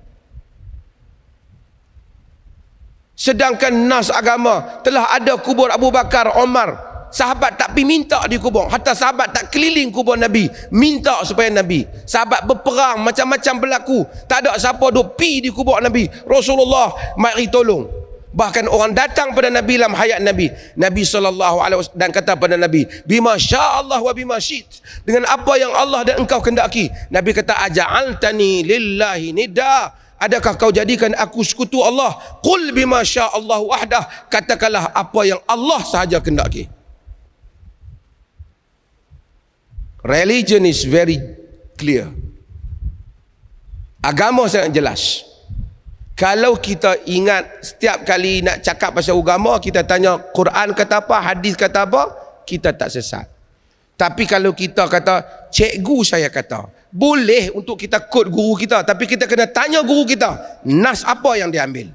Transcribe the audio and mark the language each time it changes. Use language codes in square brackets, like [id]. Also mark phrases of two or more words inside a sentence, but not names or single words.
[ms] Sedangkan nas agama telah ada kubur Abu Bakar, Omar, sahabat tak pergi minta dikubur. Hatta sahabat tak keliling kubur Nabi, minta supaya Nabi. Sahabat berperang, macam-macam berlaku, tak ada siapa duk pi di kubur Nabi. Rasulullah mari tolong. Bahkan orang datang pada Nabi dalam hayat Nabi. Nabi SAW dan kata pada Nabi, [ar] بما شاء الله وبما شئت. [ms] Dengan apa yang Allah dan engkau kendaki. Nabi kata, [ar] أجعلتني لله ندا. [ms] Adakah kau jadikan aku sekutu Allah? [ar] قل بما شاء الله وحده. [ms] Katakanlah apa yang Allah sahaja kendaki. [en] Religion is very clear. [ms] Agama sangat jelas. Kalau kita ingat setiap kali nak cakap pasal agama, kita tanya Quran kata apa, hadis kata apa, kita tak sesat. Tapi kalau kita kata, cikgu saya kata, boleh untuk kita quote guru kita, tapi kita kena tanya guru kita, nas apa yang dia ambil.